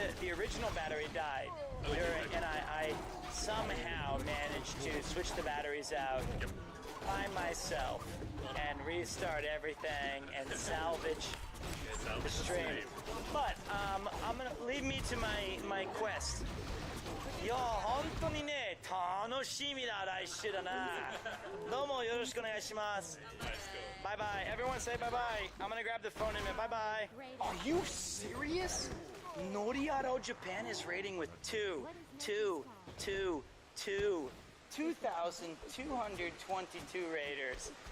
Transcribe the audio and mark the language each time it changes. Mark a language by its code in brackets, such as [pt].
[en] The original battery died, and I somehow managed to switch the batteries out by myself and restart everything and salvage the stream. But I'm gonna leave me to my quest. [ja] いや本当にね楽しみだ、来週だな。どうもよろしくお願いします。 [en] Bye bye. Everyone say bye bye. I'm gonna grab the phone in a minute. Bye bye. Are you serious? Noriado Japan is rating with 2,222 raters.